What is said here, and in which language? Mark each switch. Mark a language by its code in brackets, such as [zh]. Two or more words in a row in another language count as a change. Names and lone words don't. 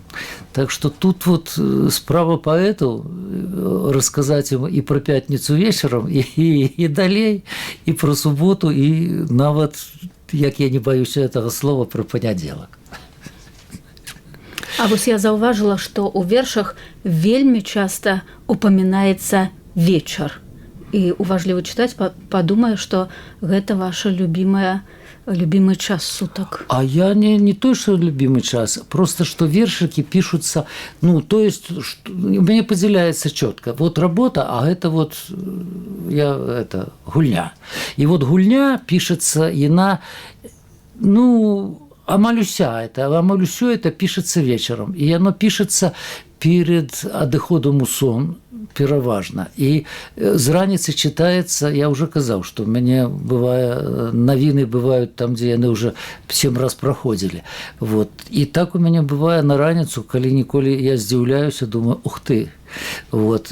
[be] Так што тут вот справа паэтаў расказаць ім і пра пятніцу вечарам, і далей, і пра суботу, і нават, як я не баюся гэтага слова, пра панядзелак. А вось я заўважыла, што ў вершах вельмі часта упамінаецца вечар. І уважліва чытаць падумаю, што гэта ваша [ru] любимый час суток. А я не то, что любимый час, просто что вершики пишутся, ну, то есть, что, у меня поделяется четко. Вот работа, а это вот гульня. И вот гульня пишется, [be] амаль усё [ru] это пишется вечером. И оно пишется перед [be] адыходам у сон, пераважна. І з раніцы чытаецца, я ўжо казаў, што ў мяне бывае, навіны бываюць там, дзе яны ўжо 7 раз праходзілі. Вот. І так у мяне бывае на раніцу, калі-ніколі я здзіўляюся, думаю, ух ты, вот.